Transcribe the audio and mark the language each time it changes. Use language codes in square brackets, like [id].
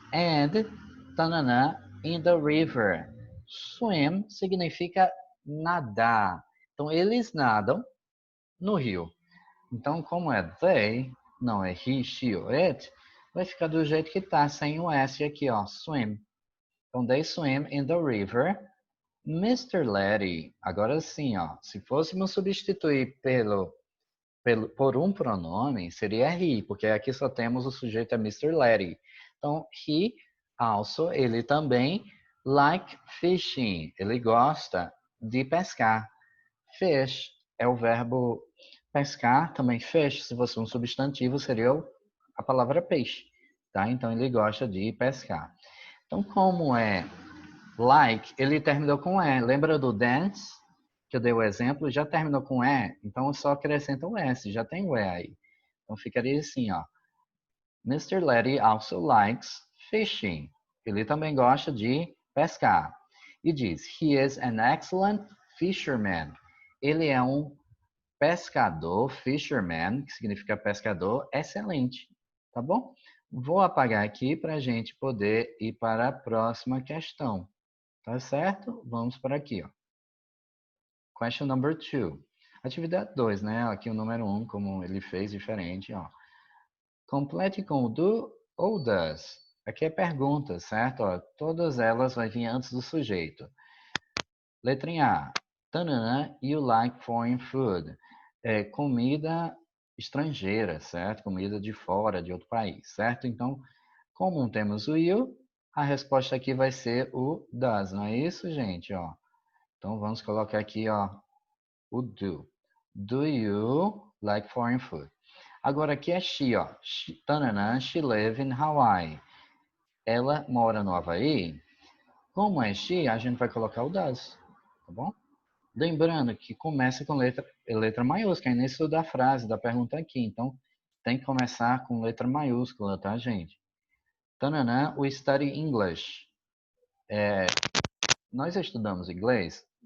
[en] And, tanana, in the river. [pt] Swim significa nadar. Então, eles nadam no rio. Então, como é they, não é he, she ou it, vai ficar do jeito que tá, sem o S aqui, ó, swim. [en] Então, they swim in the river. Mr. [pt] Letty, agora sim, ó, se fôssemos substituir por um pronome, seria he, porque aqui só temos o sujeito é Mr. Letty. Então, he also, ele também, [en] like fishing, [pt] ele gosta de pescar. Fish é o verbo pescar, também fish, se fosse um substantivo, seria a palavra peixe, tá? Então, ele gosta de pescar. Então, como é like, ele terminou com E. Lembra do dance? Que eu dei o exemplo? Já terminou com E, então só acrescenta o S, já tem o E aí. Então ficaria assim, ó. Mr. [en] Letty also likes fishing. [pt] Ele também gosta de pescar. E diz, [en] he is an excellent fisherman. [pt] Ele é um pescador, fisherman, que significa pescador, excelente. Tá bom? Vou apagar aqui para a gente poder ir para a próxima questão. Tá certo? Vamos para aqui, ó. [en] Question number 2. [pt] Atividade 2, né? Aqui o número 1, como ele fez diferente, ó. Complete com o do ou does. Aqui é pergunta, certo? Ó, todas elas vão vir antes do sujeito. Letrinha A. [en] Tanana, you like foreign food. [pt] É comida estrangeira, certo? Comida de fora, de outro país, certo? Então, como temos o you, a resposta aqui vai ser o does, não é isso, gente? Ó. Então, vamos colocar aqui, ó, o do. [en] Do you like foreign food? [pt] Agora, aqui é [en] she, ó. Tanana, she live in Hawaii. [pt] Ela mora no Havaí. Como é she, a gente vai colocar o does, tá bom? Lembrando que começa com letra maiúscula, é início da frase, da pergunta aqui. Então, tem que começar com letra maiúscula, tá, gente? [en] Tanana, we study English. [pt] Nós estudamos inglês